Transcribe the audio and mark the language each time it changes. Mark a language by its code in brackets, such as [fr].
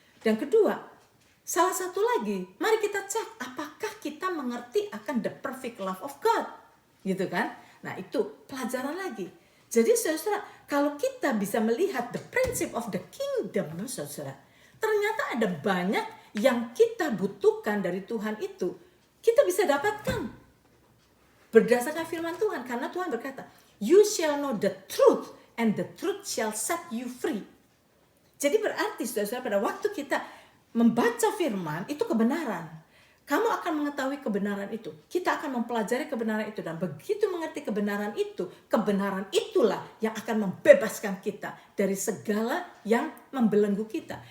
[id] Dan kedua, salah satu lagi, mari kita cek apakah kita mengerti akan [en] the perfect love of God. [id] Gitu kan? Nah itu pelajaran lagi. Jadi saudara, kalau kita bisa melihat [en] the principle of the kingdom, [id] saudara, ternyata ada banyak yang kita butuhkan dari Tuhan itu, kita bisa dapatkan berdasarkan firman Tuhan. Karena Tuhan berkata, [en] you shall know the truth and the truth shall set you free. [id] Jadi berarti saudara, pada waktu kita membaca firman, itu kebenaran. Kamu akan mengetahui kebenaran itu. Kita akan mempelajari kebenaran itu. Dan begitu mengerti kebenaran itulah yang akan membebaskan kita dari segala yang membelenggu kita.